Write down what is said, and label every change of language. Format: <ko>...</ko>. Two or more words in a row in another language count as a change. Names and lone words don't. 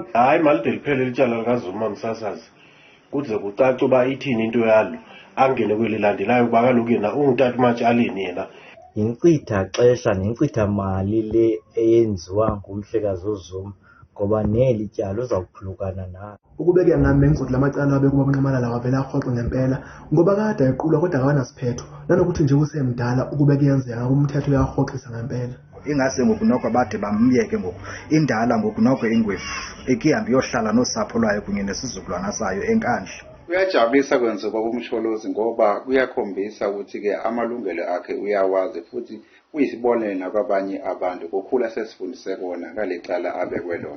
<xh>Hayi malide liphele lityala likaZuma msasazi kuze kucace uba ithini into yalo angene kwelilandelayo kuba kaloku yena ungutata umatshaleni yena. Yinkcitha xesha nenkcitha mali le eyenziwa ngumhlekazi uZuma ngoba neli tyala uzawuphulukana nalo.</xh> <zu>Ukubekela nami bengizothi lamacala abe kuba unxamalala wavela arhoxe ngempela ngoba kade equlwa kodwa akawanasiphetho nanokuthi nje usemdala ukube kuyenzeka umthetho uyarhoxisa ngempela.</zu> <xh>Ingase ngoku noko bade bamyeke ngoku indala ngoku noko ingwevu ekihamba iyohlala nosapho lwayo kunye nesizukulwana sayo enkandla.</xh> <zu>Kuyajabulisa kwenziwa kumsholozi ngoba kuyakhombisa ukuthi ke amalungelo akhe uyawazi futhi uyisibonelo nakwabanye abantu kokhula sesifundise kona ngalecala abekwe lona.</zu>